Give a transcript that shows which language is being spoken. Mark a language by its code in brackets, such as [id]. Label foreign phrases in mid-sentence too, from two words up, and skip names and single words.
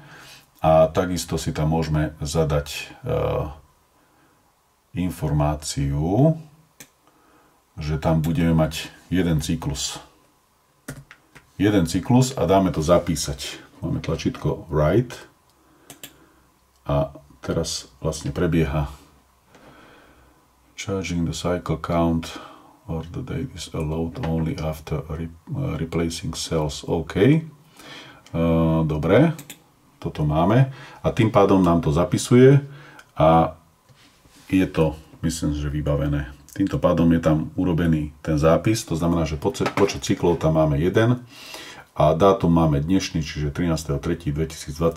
[sk] A takisto si tam môžeme zadať informáciu, že tam budeme mať jeden cyklus. Jeden cyklus a dáme to zapísať. Máme tlačítko Write a teraz vlastne prebieha [en] Charging the cycle count or the date is allowed only after replacing cells. [sk] OK. Dobre, toto máme a tým pádom nám to zapisuje a je to, myslím, že vybavené. Týmto pádom je tam urobený ten zápis, to znamená, že počet cyklov tam máme 1 a dátum máme dnešný, čiže 13.3.2024.